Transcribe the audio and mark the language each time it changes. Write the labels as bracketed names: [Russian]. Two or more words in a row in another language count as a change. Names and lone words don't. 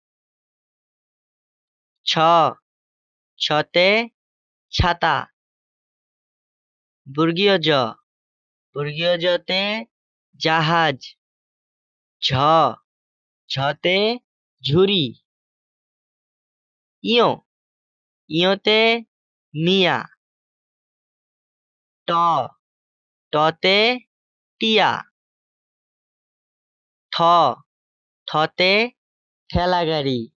[Bangla] ছ, ছতে ছাতা। বর্গীয় জ, বর্গীয় জতে জাহাজ। ঝ, ঝতে ঝুড়ি। ইয়, ইয়তে মিয়া। ট, টতে টিয়া। থ, থতে ঠেলাগাড়ি।